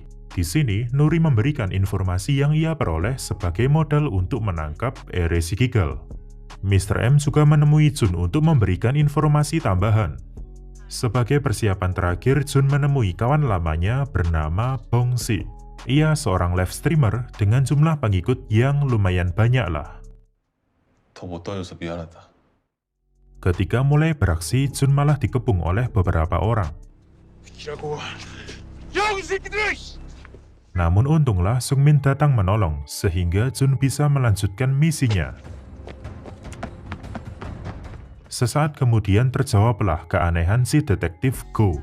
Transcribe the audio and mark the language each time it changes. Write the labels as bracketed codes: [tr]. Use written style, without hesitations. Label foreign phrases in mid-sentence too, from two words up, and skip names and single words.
[id] Di sini, Nuri memberikan informasi yang ia peroleh sebagai modal untuk menangkap Eri Sikigal. Mr. M juga menemui Jun untuk memberikan informasi tambahan. Sebagai persiapan terakhir, Jun menemui kawan lamanya bernama Bong Si. Ia seorang live streamer dengan jumlah pengikut yang lumayan banyak lah. [ko] 더 못 도와줘서 미안하다. [id] Ketika mulai beraksi, Jun malah dikepung oleh beberapa orang. Namun untunglah Sungmin datang menolong, sehingga Jun bisa melanjutkan misinya. Sesaat kemudian terjawablah keanehan si Detektif Go.